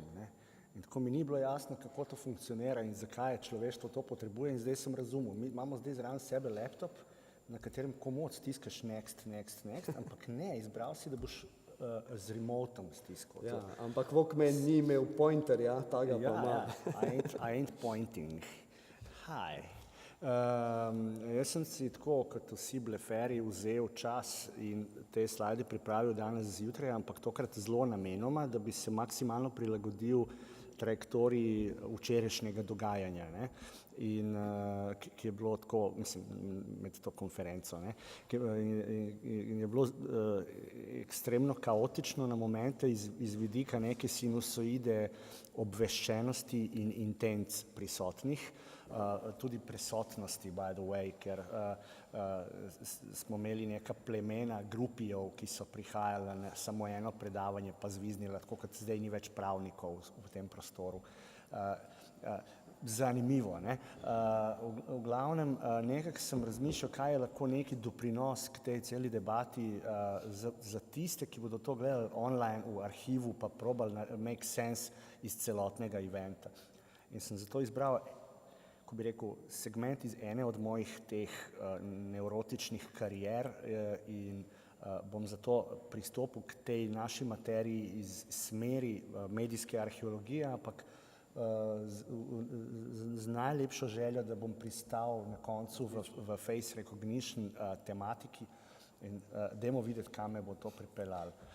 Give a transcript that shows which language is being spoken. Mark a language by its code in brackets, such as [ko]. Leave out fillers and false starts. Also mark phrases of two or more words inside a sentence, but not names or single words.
[sl] In tako mi ni bilo jasno, kako to funkcionira in zakaj človeštvo to potrebuje in zdaj sem razumel. Mi imamo zdaj zraven sebe laptop, na katerem komod stiskaš next, ampak ne, izbral si, da boš z remotom stiskal. Ja, ampak Walkman ni imel pointerja, taga pa ima. [en] I ain't pointing. Hi. [sl] Jaz sem si tako, kot vsi bleferi, vzel čas in te slajde pripravil danes zjutraj, ampak tokrat zelo namenoma, da bi se maksimalno prilagodil trajektoriji včerajšnjega dogajanja. In ki je bilo tako, mislim, med to konferenco, in je bilo ekstremno kaotično na momente iz vidika neke sinusoide obveščenosti in intenc prisotnih. tudi prisotnosti, [en] by the way, [sl] ker smo imeli neka plemena grupijev, ki so prihajali na samo eno predavanje pa zviznili, tako kot zdaj ni več pravnikov v tem prostoru. Zanimivo, ne? V glavnem, nekako sem razmišljal, kaj je lahko neki doprinos k tej celi debati za tiste, ki bodo to gledali online v arhivu pa probali [en] make sense [sl] iz celotnega eventa. In sem zato izbral, ko bi rekel, segment iz ene od mojih teh nevrotičnih karier in bom zato pristopil k tej naši materiji iz smeri medijske arheologije, ampak z najlepšo željo, da bom pristal na koncu v [en] face recognition [sl] tematiki in dajmo videti, kam me bo to pripeljalo.